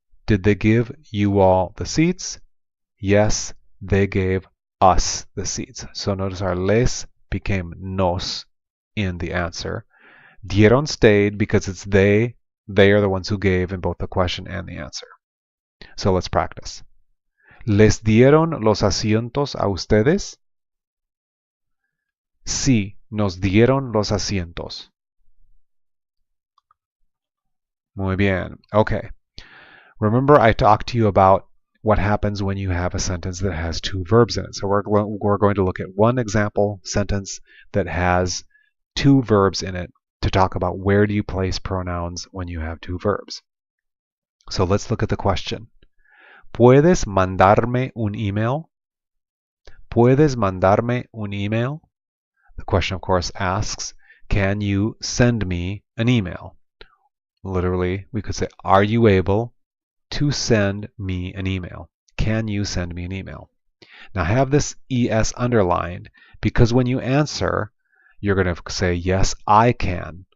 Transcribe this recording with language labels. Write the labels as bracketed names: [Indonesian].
[English] Did they give you all the seats? Yes, they gave us the seats. So notice our les became nos in the answer. Dieron stayed because it's they. They are the ones who gave in both the question and the answer. So let's practice. [Spanish] ¿Les dieron los asientos a ustedes? Sí, nos dieron los asientos. Muy bien. Okay. [English] Remember I talked to you about what happens when you have a sentence that has two verbs in it. So we're going to look at one example sentence that has two verbs in it to talk about where do you place pronouns when you have two verbs. So let's look at the question. [Spanish] ¿Puedes mandarme un email? ¿Puedes mandarme un email? [English] The question, of course, asks, can you send me an email? Literally, we could say, are you able to send me an email? Can you send me an email? Now have this ES underlined because when you answer, you're going to say, yes, I can.